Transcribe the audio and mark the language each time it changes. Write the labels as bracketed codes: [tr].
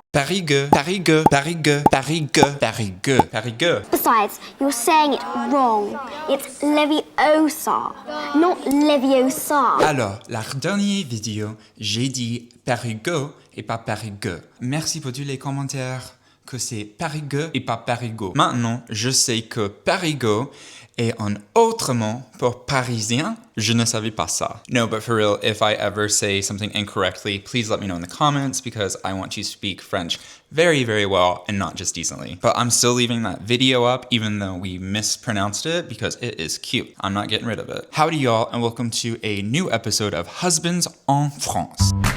[fr] Parigueux, Parigueux, Parigueux, Parigueux, Parigueux, Parigueux. [en] Besides, you're saying it wrong. It's Leviosa, not Leviosa. [fr] Alors, la dernière vidéo, j'ai dit Parigueux et pas Parigueux. Merci pour tous les commentaires que c'est Parigueux et pas Parigueux. Maintenant, je sais que Parigueux est un autre mot pour parisien. Je ne savais pas ça. [en] No, but for real, if I ever say something incorrectly, please let me know in the comments because I want to speak French very, very well and not just decently. But I'm still leaving that video up even though we mispronounced it because it is cute. I'm not getting rid of it. Howdy y'all and welcome to a new episode of Husbands en France.